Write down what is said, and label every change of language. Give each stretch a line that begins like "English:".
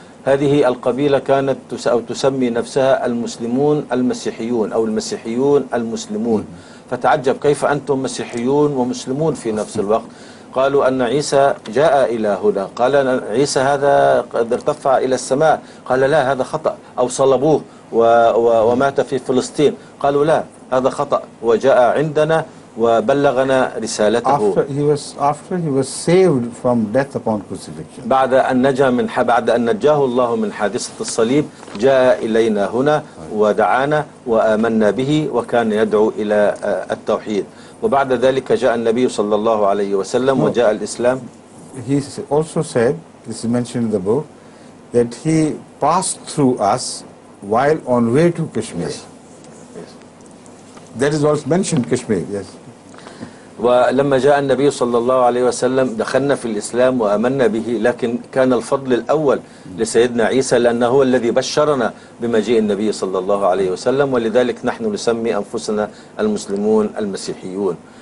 Arabic: هذه القبيلة كانت أو تسمي نفسها المسلمون المسيحيون أو المسيحيون المسلمون، فتعجب كيف أنتم مسيحيون ومسلمون في نفس الوقت. قالوا أن عيسى جاء إلى هنا، قال عيسى هذا قد ارتفع إلى السماء، قال لا هذا خطأ، أو صلبوه ومات في فلسطين، قالوا لا هذا خطأ وجاء عندنا وبلغنا رسالته.
English: After he was saved from death upon crucifixion.
Arabic: بعد أن نجاه الله من حادثة الصليب جاء إلينا هنا ودعانا وآمنا به وكان يدعو إلى التوحيد، وبعد ذلك جاء النبي صلى الله عليه وسلم وجاء الإسلام.
English: He also said, this is mentioned in the book, that he passed through us while on way to Kashmir. Yes. Yes. That is also mentioned, Kashmir, yes.
Arabic: ولما جاء النبي صلى الله عليه وسلم دخلنا في الإسلام وأمنا به، لكن كان الفضل الأول لسيدنا عيسى لأنه هو الذي بشرنا بمجيء النبي صلى الله عليه وسلم، ولذلك نحن نسمي أنفسنا المسلمون المسيحيون.